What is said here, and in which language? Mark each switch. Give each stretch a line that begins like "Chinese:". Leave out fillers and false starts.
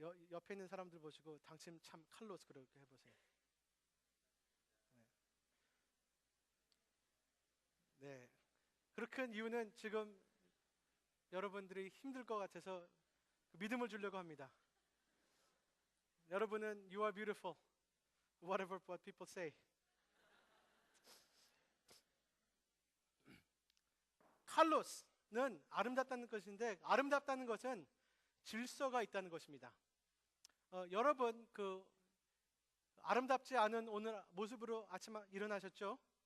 Korean: 옆에 있는 사람들 보시고 당신 참 칼로스 그렇게 해보세요. 네. 그렇게 한 이유는 지금 여러분들이 힘들 것 같아서 믿음을 주려고 합니다. 여러분은
English: you are beautiful, whatever what people say.
Korean: 칼로스는 아름답다는 것인데 아름답다는 것은 질서가 있다는 것입니다. 여러분 그 아름답지 않은 오늘 모습으로 아침에 일어나셨죠?